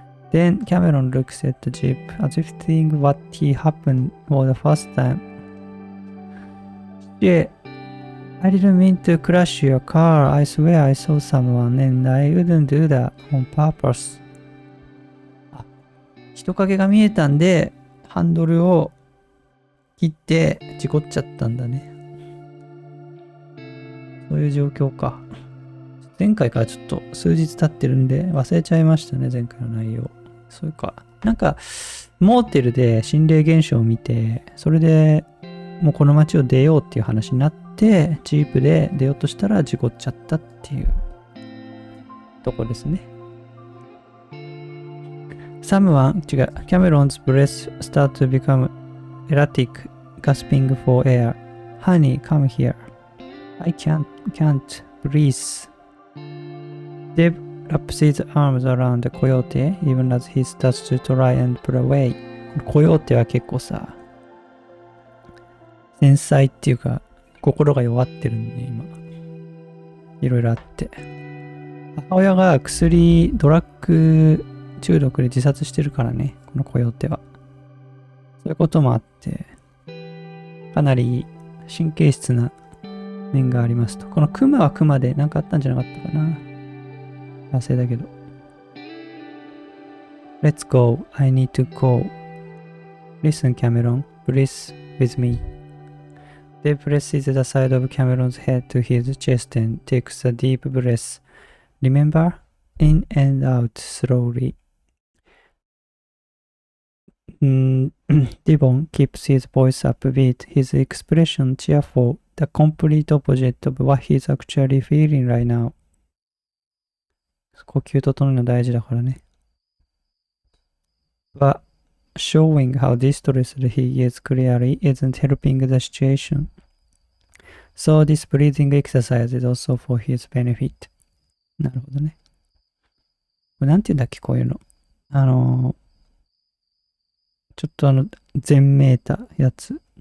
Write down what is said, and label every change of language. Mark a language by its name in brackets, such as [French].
[English] Then Cameron looks at the jeep as if thinking what he happened for the first time. Yeah, I didn't mean to crash your car. I swear I saw someone and I wouldn't do that on purpose. [Japanese] 人影が見えたんで、ハンドルを切って事故っちゃったんだね。そういう状況か。前回からちょっと数日経ってるんで忘れちゃいましたね、前回の内容。そういうか。なんか、モーテルで心霊現象を見て、それでもうこの街を出ようっていう話になって、ジープで出ようとしたら事故っちゃったっていうとこですね。 [English] Someone, [Japanese] 違う、 [English] Cameron's breath start to become erratic, gasping for air. Honey, come here. I can't breathe. Dave wraps his arms around the coyote, even as he starts to try and pull away. [Japanese] コヨーテは結構さ、繊細っていうか、心が弱ってるんで、今。いろいろあって。母親がドラッグ中毒で自殺してるからね、このコヨーテは。そういうこともあって、かなり神経質な面がありますと。このクマはクマで何かあったんじゃなかったかな。忘れだけど。 [English] Let's go. I need to go. Listen, Cameron. Breathe with me. Dave presses the side of Cameron's head to his chest and takes a deep breath. Remember? In and out slowly. Devon keeps his voice upbeat, his expression cheerful, the complete opposite of what he's actually feeling right now. [Japanese] 呼吸整えるの大事だからね。 [English] But showing how distressed he is clearly isn't helping the situation. So this breathing exercise is also for his benefit. [Japanese] なるほどね。これなんて言うんだっけ、こういうの。ちょっと全メータやつ。